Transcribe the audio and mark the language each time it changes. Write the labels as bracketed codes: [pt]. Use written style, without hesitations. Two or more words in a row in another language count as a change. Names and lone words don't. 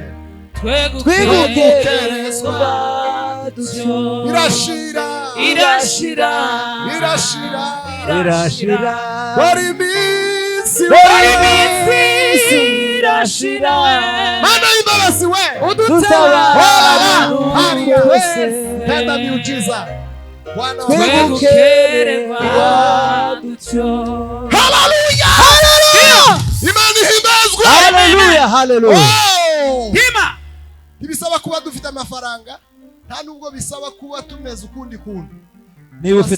[rw] twegukerezwa dutyo irashira irashira irashira irashira dore iminsi irashira mana y'imbabazi we udutabaru [sw] twese tenda miujiza Bwana [rw] twegukererwa dutyo haleluya imana ihimbazwe haleluya hima ntibisaba kuba dufite amafaranga nta nubwo bisaba kuba tumeze ukundi kuntu niba ufite